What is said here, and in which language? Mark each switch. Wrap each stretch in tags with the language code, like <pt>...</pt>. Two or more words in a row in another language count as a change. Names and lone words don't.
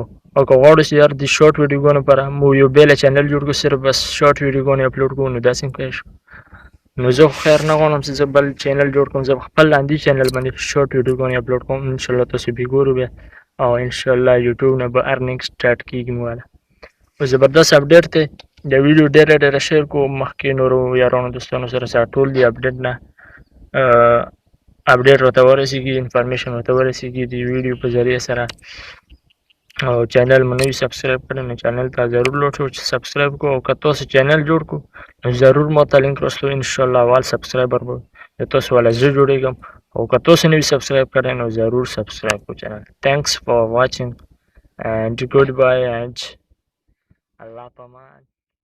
<ps>او که غواړو چې یار د شارټ ویډیوګانو لپاره مو یو بیله چینل جوړ کړو صرف بس شارټ ویډیوګانې اپلوډ کوو نو داسې هم کولی شو نو زه خو خیر نه غواړم چې زه بل چینل جوړ کړم زه به خپل لاندې چینل باندې شارټ ویډیوګانې اپلوډ کوم انشاءالله تاسو به ګورو بیا او انشاءالله یوټیوب نه به ارنینګ سټارټ کېږي مو والا او زبردست اپډیټ دی د ویډیو ډېره شیر کوم، مخکې نورو یارانو دوستانو سره ټول دی اپډیټ نه اپډیټ ورته ورسیږي، انفارمیشن ورته ورسیږي د ویډیو په ذریعه سره. او چینل مو نوي سبسکرایب کړی نو چینل ته ضرور لوټ شو چې سبسکرایب کو. او که تاسو چینل جوړ کو نو ضرور ماته لینک راستو، انشاءالله اول سبسکرایبر به د تاسو والا زه جوړېږم. او که تاسو نوي سبسکرایب کړی نو ضرور سبسکرایب کو چینل.</ps> <en>thanks for watching and goodbye and</en> <ps>الله په امان.</ps>